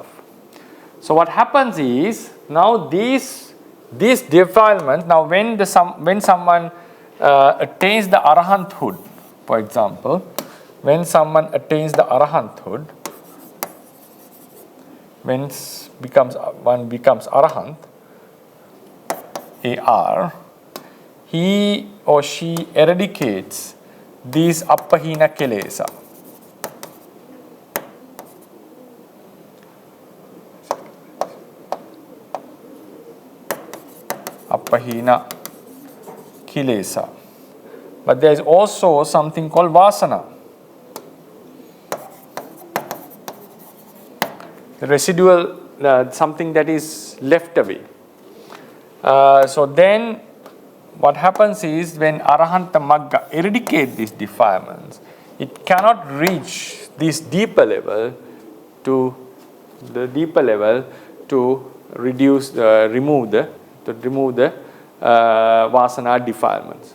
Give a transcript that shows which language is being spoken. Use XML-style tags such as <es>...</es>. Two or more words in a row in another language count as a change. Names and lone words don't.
<en>So what happens is, now these defilements, now when someone attains the arahanthood, for example, when someone attains the arahanthood, one becomes arahant, AR, he or she eradicates these</en> <pi>appahina kilesa. Appahina kilesa.</pi> <en>But there is also something called vasana. The residual, something that is left away. So then what happens is, when</en> <pi>Arahanta Magga</pi> <en>eradicate these defilements, it cannot reach this deeper level to remove the vasana defilements.</en>